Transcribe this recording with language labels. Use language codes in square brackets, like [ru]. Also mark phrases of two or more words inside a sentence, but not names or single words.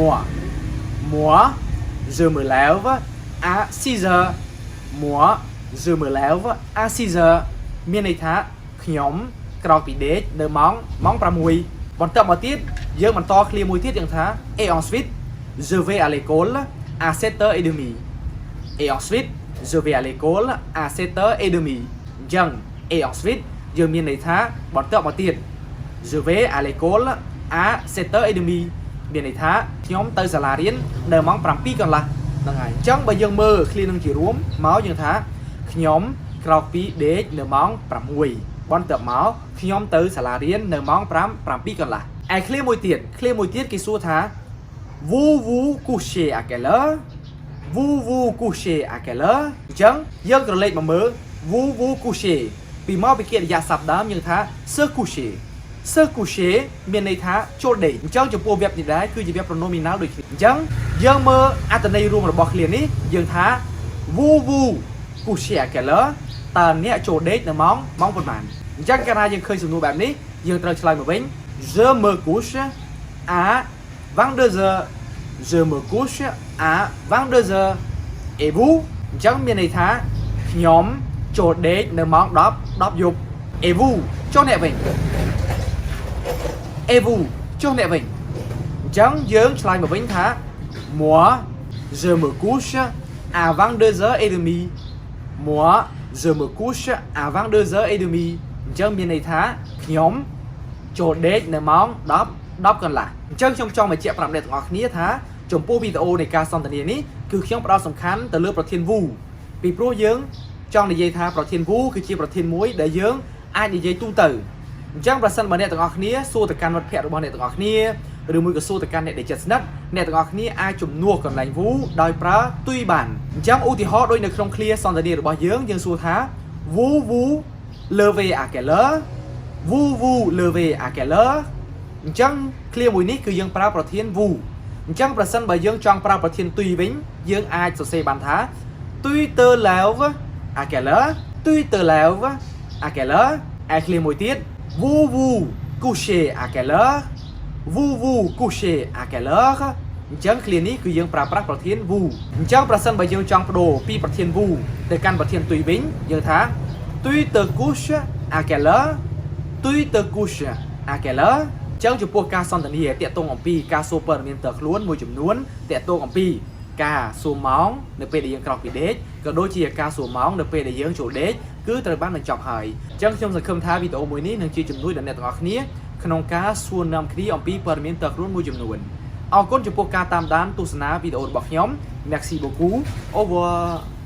[fr] moi je me lève à 6h moi je me lève à 6h [km] មានន័យថាខ្ញុំក្រោកពីដេកនៅម៉ោង6បន្ទាប់មកទៀតយើងបន្តឃ្លាមួយទៀតយើងថា [fr] et ensuite je vais à l'école à 7h30 et ensuite je vais à l'école à 7h30 អញ្ចឹង et ensuite [km] យើងមានន័យថាបន្ទាប់មកទៀត [fr] je vais à l'école à 7h30 [km] មានន័យថាខ្ញុំទៅសាលារៀននៅម៉ោង7កន្លះហ្នឹងហើយអញ្ចឹងបើយើងមើលឃ្លានឹងជារួមមកយើងថាខ្ញុំក្រោកពីដេកនៅម៉ោង6 បនតើមកខ្ញុំទៅសាលារៀននៅ ម៉ោង5 7 កន្លះឯឃ្លាមួយទៀតគេសួរថា [fr] vous couchez à quelle heure vous couchez à quelle heure [km] អញ្ចឹងយើងក្រឡេកមកមើល [fr] vous couchez [km] ពីមក ពីកិរិយាសព្ទដើមយើងថា [fr] se coucher [km] មានន័យថាចូលដេកអញ្ចឹងចំពោះ verb នេះដែរគឺជា [fr] verb pronominal [km] ដូច គ្នាអញ្ចឹងយើងមើលអត្ថន័យរួមរបស់ឃ្លានេះយើងថា [fr] vous couchez à quelle heure [km] តើអ្នកចូលដេកនៅម៉ោងប៉ុន្មានអញ្ចឹងកាលណាយើងឃើញសំណួរបែបនេះយើងត្រូវឆ្លើយមកវិញ [fr] je me couche à 22h je me couche à 22h et vous [km] អញ្ចឹងមានន័យថាខ្ញុំចូលដេកនៅម៉ោង10 យប់ [fr] et vous [km] ចុះអ្នកវិញ [fr] et vous [km] ចុះអ្នកវិញអញ្ចឹងយើងឆ្លើយមកវិញថា [fr] moi je me couche à 22h30 moi je me couche à 22h30 [km] អញ្ចឹងមានន័យថាខ្ញុំចូលដេកនៅម៉ោង10 កន្លះអញ្ចឹងខ្ញុំចង់បញ្ជាក់ប្រាប់អ្នកទាំងអស់គ្នាថាចំពោះវីដេអូនៃការសន្ទនានេះគឺខ្ញុំផ្ដោតសំខាន់ទៅលើប្រធាន vous ពីព្រោះយើងចង់និយាយថាប្រធាន vous គឺជាប្រធានមួយដែលយើង អាចនិយាយទូទៅអញ្ចឹងប្រសិនបើអ្នកទាំងអស់គ្នាសួរទៅកាន់មិត្តភ័ក្តិរបស់អ្នកទាំងអស់គ្នាឬមួយក៏សួរទៅកាន់អ្នកដែលជិតស្និទ្ធអ្នកទាំងអស់គ្នាអាចជំនួសកន្លែង vous ដោយប្រើទុយបានអញ្ចឹងឧទាហរណ៍ដូចនៅក្នុងឃ្លាសន្ទនារបស់យើងសួរថា [fr] vous levez à quelle heure vous levez à quelle heure [km] អញ្ចឹងឃ្លាមួយនេះគឺយើងប្រើប្រធាន vous អញ្ចឹងប្រសិនបើយើងចង់ប្រើប្រធានទុយវិញយើងអាចសរសេរបានថា [fr] tu te lèves à quelle heure tu te lèves à quelle heure [km] ឯឃ្លាមួយ ទៀត [fr] vous couchez à quelle heure vous couchez à quelle heure [km] អញ្ចឹងឃ្លានេះគឺយើងប្រើប្រាស់ប្រធាន vous អញ្ចឹងប្រសិនបើយើងចង់បដូរពីប្រធាន vous ទៅកាន់ប្រធានទុយវិញយើងថា [fr] tu te couches à quelle heure tu te couches à quelle heure [km] អញ្ចឹងចំពោះការសន្ទនាតាក់ទងអំពីការសួរព័ត៌មានផ្ទាល់ខ្លួនមួយចំនួនតាក់ទងអំពីការសួរម៉ោងនៅពេលដែលយើងក្រោកពីដេកក៏ដូចជាការសួរម៉ោងនៅពេលដែលយើងចូលដេកគឺត្រូវបានបញ្ចប់ហើយអញ្ចឹងខ្ញុំសង្ឃឹមថាវីដេអូមួយនេះនឹងជាជំនួយដល់អ្នកទាំងអស់គ្នាក្នុងការសួរនាំគ្នាអំពីព័ត៌មានផ្ទាល់ខ្លួនមួយចំនួនអរគុណចំពោះការតាមដានទស្សនាវីដេអូរបស់ខ្ញុំ [fr] Merci beaucoup. Au revoir.